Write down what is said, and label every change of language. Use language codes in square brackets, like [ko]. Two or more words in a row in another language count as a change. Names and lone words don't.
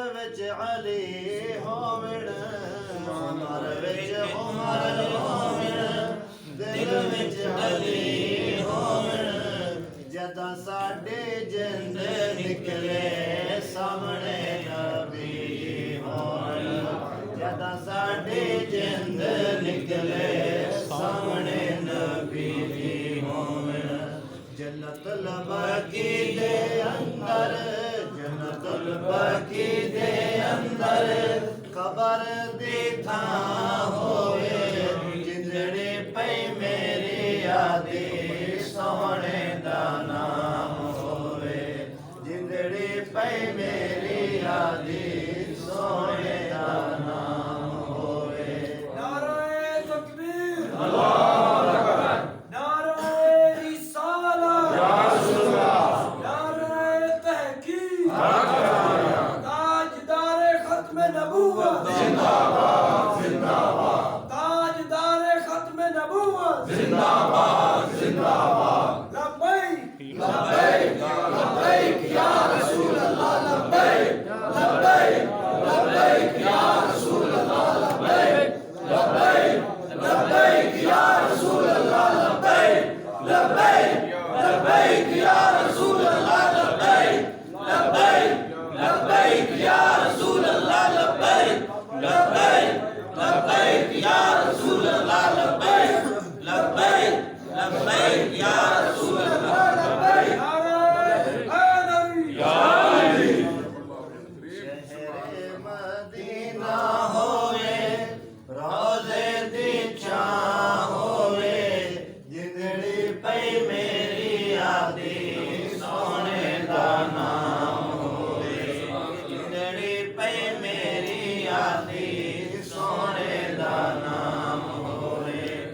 [pa] ਵਿੱਚ ਅਲੀ ਹੋਵਣ ਉਮਰ ਵਿੱਚ ਉਮਰ ਹੋਵਣ ਦਿਲ ਵਿੱਚ ਅਲੀ ਹੋਵਣ ਜਦੋਂ ਸਾਡੇ ਜਿੰਦ ਨਿਕਲੇ ਸਾਹਮਣੇ ਨਬੀ ਹੋਣ ਜਦੋਂ ਸਾਡੇ ਜਿੰਦ ਨਿਕਲੇ ਸਾਹਮਣੇ ਨਬੀ ਹੋਣ ਜੰਨਤੁਲ ਬਾਕੀ ਦੇ ਅੰਦਰ ਜੰਨਤੁਲ ਬਾਕੀ ਦੇ ਅੰਦਰ ਕਬਰ ਦੀ ਥਾਂ ਹੋਵੇ ਜਿੰਦੜੀ ਪਈ ਮੇਰੀ ਯਾਦੀ ਸੋਹਣੇ ਦਾ ਨਾਮ ਹੋਵੇ ਜਿੰਦੜੀ ਪਈ ਮੇਰੀ ਯਾਦੀ ਸੋਹਣੇ ਦਾ ਨਾਮ ਹੋਵੇ [ur] نعرۂ تکبیر [ar] الله أكبر [ur] نعرۂ رسالت [ar] يا رسول الله [ur] نعرۂ تحقیق تاجدار ختم نبوت زندہ باد زندہ باد تاجدار ختم نبوت زندہ باد زندہ باد [ar] لبيك لبيك لبيك يا رسول الله لبيك لبيك لبيك يا رسول الله لبيك لبيك لبيك يا رسول الله لبيك لبيك لبيك يا رسول الله لبيك لبيك لبيك يا رسول الله لبيك لبيك لبيك يا رسول الله لبيك لبيك لبيك يا رسول الله لبيك يا علي [pa] ਸ਼ਹਿਰੇ ਮਦੀਨਾ ਹੋਵੇ ਰੋਜ਼ੇ ਦੀ ਛਾਂ ਹੋਵੇ ਜਿੰਦੜੀ ਪਈ ਮੇਰੀ ਯਾਦੀ ਸੋਹਣੇ ਦਾ ਨਾਮ ਹੋਵੇ ਜਿੰਦੜੀ ਪਈ ਮੇਰੀ ਯਾਦੀ ਸੋਹਣੇ ਦਾ ਨਾਮ ਹੋਵੇ